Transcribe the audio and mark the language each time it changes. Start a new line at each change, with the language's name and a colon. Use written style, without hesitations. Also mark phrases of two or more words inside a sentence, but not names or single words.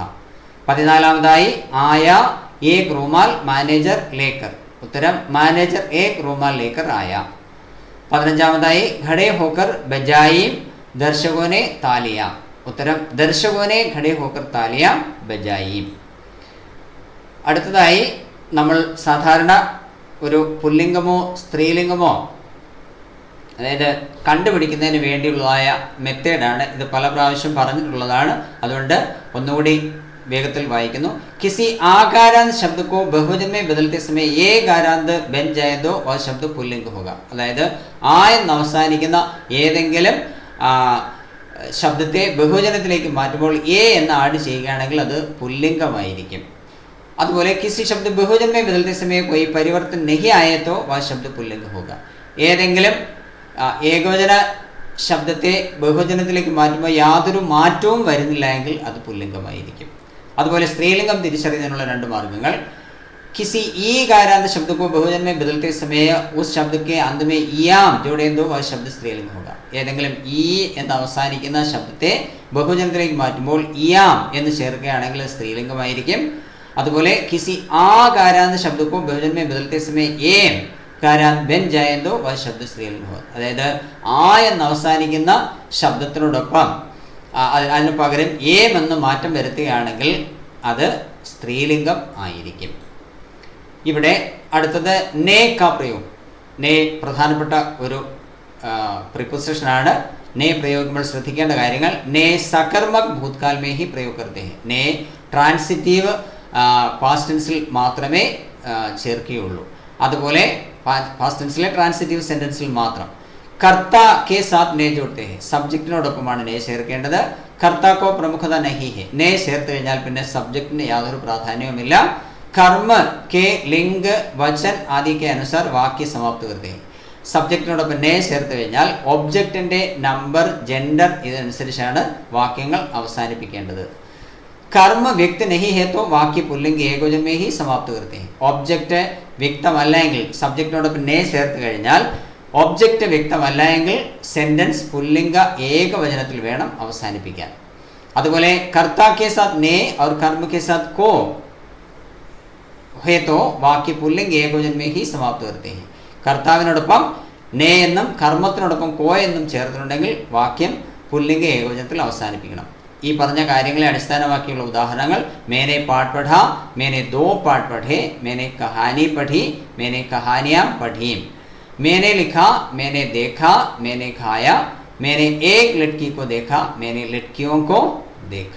Hindi: 14 आया एक रूमाल मैनेजर लेकर। उत्तरम मैनेजर एक रूमाल लेकर आया। 15 खड़े होकर बजाई दर्शकों ने तालियां। उत्तरम दर्शकों ने खड़े होकर तालियां बजाई।
Malayalam: അടുത്തതായി നമ്മൾ സാധാരണ ഒരു പുല്ലിംഗമോ സ്ത്രീലിംഗമോ അതായത് കണ്ടുപിടിക്കുന്നതിന് വേണ്ടിയുള്ളതായ മെത്തേഡാണ് ഇത്. പല പ്രാവശ്യം പറഞ്ഞിട്ടുള്ളതാണ്, അതുകൊണ്ട് ഒന്നുകൂടി വേഗത്തിൽ വായിക്കുന്നു.
Hindi: किसी आकारांत शब्द को बहुवचन में बदलते समय ये आकारांत बन जाए तो वह शब्द पुल्लिंग होगा.
Malayalam: അതായത് ആ എന്ന് അവസാനിക്കുന്ന ഏതെങ്കിലും ശബ്ദത്തെ ബഹുവചനത്തിലേക്ക് മാറ്റുമ്പോൾ എ എന്ന് ആഡ് ചെയ്യുകയാണെങ്കിൽ അത് പുല്ലിംഗമായിരിക്കും.
Hindi: അതുപോലെ किसी शब्द बहुवचन में बदलते समय कोई परिवर्तन नहीं आए तो वह शब्द पुल्लिंग होगा.
Malayalam: ഏതെങ്കിലും ഏകവചന ശബ്ദത്തെ ബഹുവചനത്തിലേക്ക് മാറ്റുമ്പോൾ യാതൊരു മാറ്റവും വരുന്നില്ല എങ്കിൽ അത് പുല്ലിംഗമായിരിക്കും. അതുപോലെ സ്ത്രീലിംഗം തിരിച്ചറിയുന്നതിനുള്ള 2 മാർഗ്ഗങ്ങൾ.
Hindi: किसी ई कारांत शब्द को बहुवचन में बदलते समय उस शब्द के अंत में इयाम जोड़े तो वह शब्द स्त्रीलिंग होगा.
Malayalam: ഏതെങ്കിലും ഈ എന്ന് അവസാനിക്കുന്ന ശബ്ദത്തെ ബഹുവചനത്തിലേക്ക് മാറ്റുമ്പോൾ ഇയാം എന്ന് ചേർക്കുകയാണെങ്കിൽ സ്ത്രീലിംഗമായിരിക്കും.
Hindi: അതുപോലെ किसी आ कारांत शब्द को बहुवचन में बदलते समय एम कारांत बन जाए तो वह शब्द स्त्रीलिंग होगा.
Malayalam: അതായത് ആ എന്ന് അവസാനിക്കുന്ന ശബ്ദത്തിനോടൊപ്പം അതിന് പകരം ഏം എന്ന് മാറ്റം വരുത്തുകയാണെങ്കിൽ അത് സ്ത്രീലിംഗം ആയിരിക്കും. ഇവിടെ അടുത്തത്
Hindi: ने का
Malayalam: പ്രയോഗം. നേ പ്രധാനപ്പെട്ട ഒരു പ്രിപ്പോസിഷനാണ്. നേ പ്രയോഗിക്കുമ്പോൾ ശ്രദ്ധിക്കേണ്ട കാര്യങ്ങൾ.
Hindi: ने सकर्मक भूतकाल में ही പ്രयोग करते हैं.
Malayalam: നേ
English: transitive past tense
Malayalam: മാത്രമേ ചേർക്കുകയുള്ളൂ. അതുപോലെ
English: past tense transitive sentence
Malayalam: മാത്രം.
Hindi: कर्ता के साथ ने जोड़ते हैं.
Malayalam: സബ്ജക്റ്റിനോടൊപ്പമാണ് നേ ചേർക്കേണ്ടത്.
Hindi: कर्ता को प्रमुखता नहीं है.
Malayalam: നേ ചേർത്ത് കഴിഞ്ഞാൽ പിന്നെ സബ്ജക്റ്റിന് യാതൊരു പ്രാധാന്യവുമില്ല.
Hindi: कर्म के लिंग वचन आदि के अनुसार वाक्य समाप्त करते हैं.
Malayalam: സബ്ജക്റ്റിനോടൊപ്പം നേ ചേർത്ത് കഴിഞ്ഞാൽ ഒബ്ജക്റ്റിൻ്റെ
English: number gender
Malayalam: ഇതനുസരിച്ചാണ് വാക്യങ്ങൾ അവസാനിപ്പിക്കേണ്ടത്.
Hindi: कर्म व्यक्त नहीं है तो वाक्य पुल्लिंग एकवचन में ही समाप्त करते हैं.
Malayalam: ഒബ്ജക്റ്റ് വ്യക്തമല്ല എങ്കിൽ സബ്ജക്റ്റിനോടൊപ്പം നേ ചേർത്ത് കഴിഞ്ഞാൽ ഒബ്ജക്റ്റ് വ്യക്തമല്ല എങ്കിൽ സെന്റൻസ് പുല്ലിംഗ ഏകവചനത്തിൽ വേണം അവസാനിപ്പിക്കാൻ.
Hindi: അതുപോലെ कर्ता के साथ ने और कर्म के साथ को है तो वाक्य पुल्लिंग एकवचन में ही समाप्त करते हैं.
Malayalam: കർത്താവിനോടൊപ്പം നേ എന്നും കർമ്മത്തിനോടൊപ്പം കോ എന്നും ചേർത്തിട്ടുണ്ടെങ്കിൽ വാക്യം പുല്ലിംഗ ഏകവചനത്തിൽ അവസാനിപ്പിക്കണം. ഈ പറഞ്ഞ കാര്യങ്ങളെ അടിസ്ഥാനമാക്കിയുള്ള ഉദാഹരണങ്ങൾ
Hindi: मैंने पाठ पढ़ा, मैंने दो पाठ पढ़े, मैंने कहानी पढ़ी, मैंने कहानियां पढ़ीं, मैंने लिखा, मैंने देखा, मैंने खाया, मैंने एक लड़की को देखा, मैंने लड़कियों को देखा.